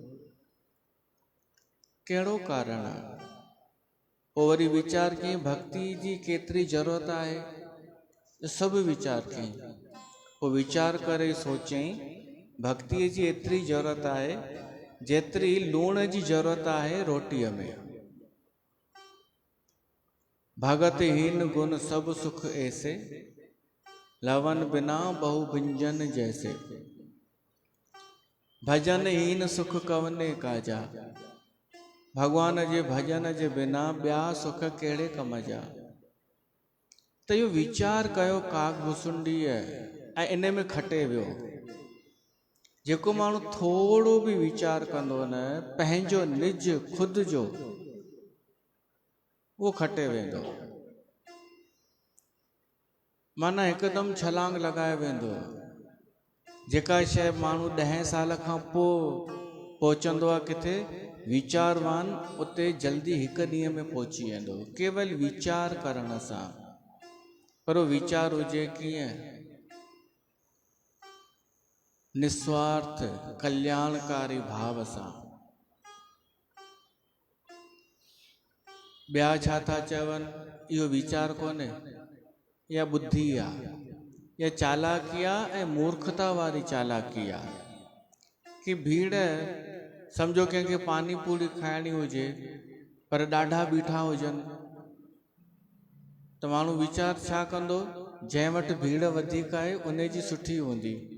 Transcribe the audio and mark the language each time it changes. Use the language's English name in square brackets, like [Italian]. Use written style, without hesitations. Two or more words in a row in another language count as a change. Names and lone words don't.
[Sindhi] कहिड़ो कारण आहे? पोइ वरी वीचार कयईं भक्ति जी केतिरी ज़रूरत आहे, सभु वीचार कयईं। पोइ वीचार करे सोचईं भक्तिअ जी एतिरी ज़रूरत आहे जेतिरी लूण जी ज़रूरत आहे रोटीअ में। [Awadhi] भगत हीन गुण सब सुख ऐसे, लवन बिना बहु व्यंजन जैसे। भजन हीन सुख कवने काजा, [Sindhi] भगवान जे भजन जे बिना ॿिया सुख कहिड़े कम जा। त इहो वीचार कयो काकभुसुंडीअ, ऐं इन में खटे वियो। जेको माण्हू थोरो बि वीचार कंदो न पंहिंजो निज खुद जो, उहो खटे वेंदो, माना हिकदमि छलांग लॻाए वेंदो। जेका शइ माण्हू 10 साल खां पोइ पहुचंदो आहे किथे वीचारवान, उते जल्दी हिकु ॾींहं में पहुची वेंदो, केवल वीचार करण सां। पर वो वीचार हुजे कीअं? निस्वार्थ कल्याणकारी भाव सां। ॿिया छा था चवनि इहो वीचार कोन्हे, या बुद्धि आहे, या चालाकी आहे, ऐं मूर्खता वारी चालाकी आहे। कि भीड़, सम्झो कंहिंखे पानी पूरी खाइणी हुजे पर ॾाढा बीठा हुजनि, त माण्हू वीचार छा कंदो, जंहिं वटि भीड़ वधीक आहे उन जी सुठी हूंदी।